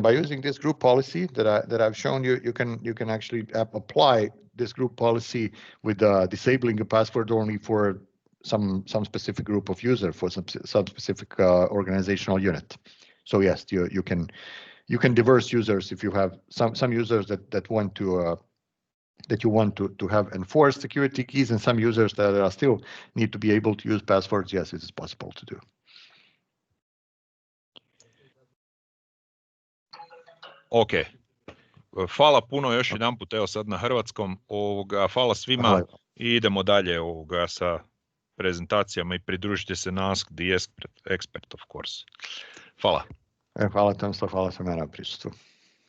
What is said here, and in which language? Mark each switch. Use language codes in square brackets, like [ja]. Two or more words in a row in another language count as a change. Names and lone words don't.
[en] By using this group policy that I've shown you, you can actually apply this group policy with disabling a password only for some specific group of user, for some specific organizational unit. So yes, you can diverse users if you have some users that want to that you want to have enforced security keys, and some users that are still need to be able to use passwords. Yes, it is possible to do. Ok. [hr] Hvala puno još jedanput, evo sad na hrvatskom. Hvala svima i idemo dalje sa prezentacijama i pridružite se na Ask the Expert, [en] of course. [hr] Hvala. Hvala Tomislav, hvala svima na prisustvu.